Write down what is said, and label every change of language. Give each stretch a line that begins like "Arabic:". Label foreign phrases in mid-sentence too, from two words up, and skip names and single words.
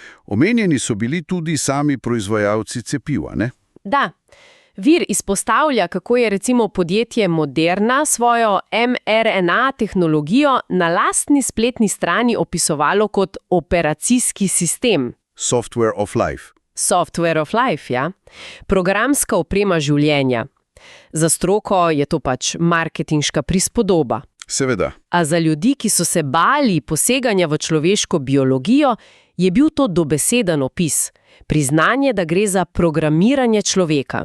Slovenian: Omenjeni so bili tudi sami proizvajalci cepiva, ne? Da. Vir izpostavlja, kako je recimo podjetje Moderna svojo mRNA tehnologijo na lastni spletni strani opisovalo kot operacijski sistem.
English: Software of life. Software of life,
Slovenian: ja. Programska oprema življenja. Za stroko je to pač marketinška prispodoba. Seveda. A za ljudi, ki so se bali poseganja v človeško biologijo, je bil to dobeseden opis. Priznanje, da gre za programiranje človeka.